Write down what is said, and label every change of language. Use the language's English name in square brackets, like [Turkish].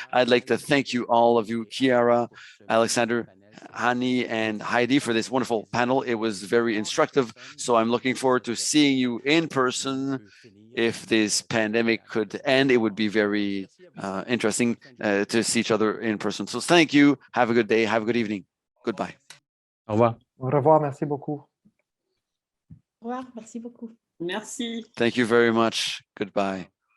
[English] I'd like to thank you, all of you, Chiara, Alexander, Hani, and Heidi, for this wonderful panel. It was very instructive. So I'm looking forward to seeing you in person. If this pandemic could end, it would be very interesting to see each other in person. So thank you. Have a good day. Have a good evening. Goodbye. [French] Au revoir. Au revoir, merci beaucoup. Au revoir, merci beaucoup. Merci. [English] Thank you very much. Goodbye.